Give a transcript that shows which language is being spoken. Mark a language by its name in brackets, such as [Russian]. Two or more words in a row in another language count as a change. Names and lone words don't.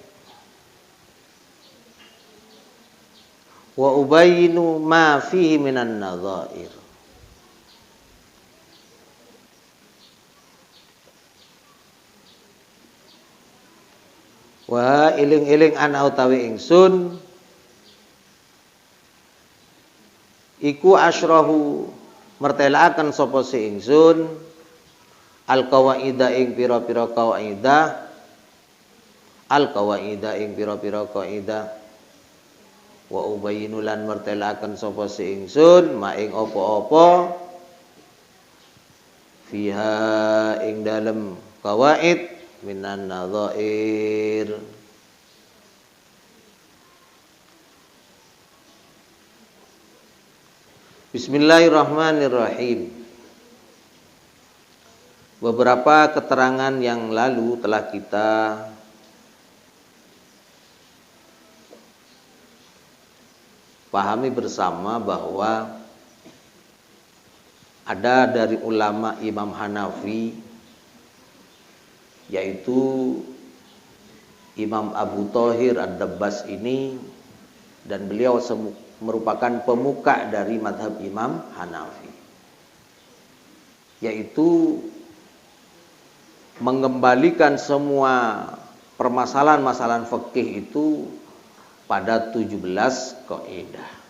[Arabic] وأبين ما فيه من النظائر و [Javanese] iling-iling ana utawi ingsun iku asyrahu mertelaaken sapa si ingsun al-qawaida ing pira-pira qawaidah, al-qawaida ing pira-pira qaidah, [Arabic] وأبين [Javanese] lan mertelaaken sapa si ingsun ma ing apa-apa fiha ing dalem qawaid [Arabic] من النظائر. بسم الله الرحمن الرحيم. [Indonesian] Beberapa keterangan yang lalu telah kita pahami bersama bahwa ada dari ulama Imam Hanafi, yaitu Imam Abu Thahir Ad-Dabbas ini, dan beliau merupakan pemuka dari madhab Imam Hanafi, yaitu mengembalikan semua permasalahan-masalahan fikih itu pada 17 kaidah.